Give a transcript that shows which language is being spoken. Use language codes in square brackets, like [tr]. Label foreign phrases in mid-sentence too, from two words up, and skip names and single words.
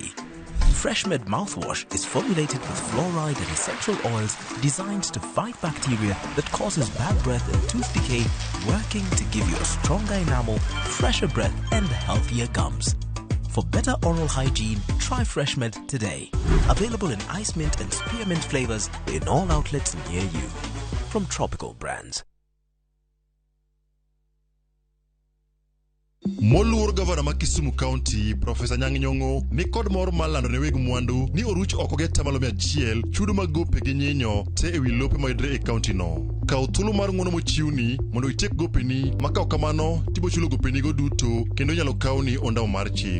[en] FreshMed mouthwash is formulated with fluoride and essential oils designed to fight bacteria that causes bad breath and tooth decay, working to give you a stronger enamel, fresher breath and healthier gums. For better oral hygiene, try FreshMed today. Available in ice mint and spearmint flavors in all outlets near you. From Tropical Brands. [luo] Moluor gavana ma Kisumu County, Profesa Nyang'nyong'o, ni kod mor mar lando ne weg mwandu ni oruch oko gi tamalo 100 chudo mag gope gi nyinyo te ewi lope mayudre e kaunti no. Kaw thuolo mar ng'uono mochiwni mondo itiek gopeni, ma kaw kamano tibo chulo gopeni go duto kendo nyalo kawni ondamo mar chik.